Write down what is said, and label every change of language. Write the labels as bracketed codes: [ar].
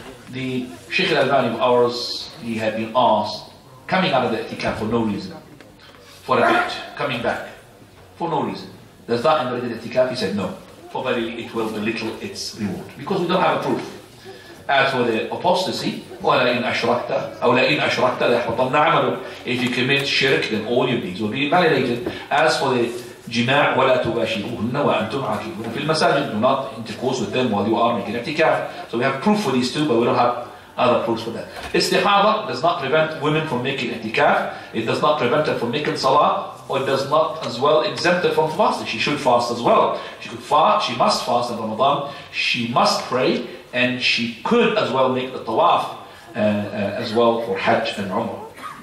[en] The Shaykh al-Albani of ours, he had been asked, coming out of the i'tikaf for no reason, for a bit, coming back, for no reason. Does that invalidate the i'tikaf? He said no, for verily it will belittle its reward, because we don't have a proof. As for the apostasy, [ar] وَلَئِنْ أَشْرَكْتَ أَوْ لَئِنْ أَشْرَكْتَ لَيَحْبَطَنَّ عَمَلُكَ. [en] If you commit shirk, then all your deeds will be invalidated. As for the jima' [ar] وَلَا تُبَاشِرُوهُنَّ وَأَنْتُمْ عَاكِفُونَ فِي الْمَسَاجِدِ. [en] Do not intercourse with them while you are making i'tikaf. So we have proof for these two, but we don't have other proofs for that. Istihada does not prevent women from making i'tikaf. It does not prevent her from making salah, or it does not as well exempt her from fasting. She should fast as well. She could fast, she must fast in Ramadan, she must pray, and she could as well make the tawaf as well for Hajj and Umrah.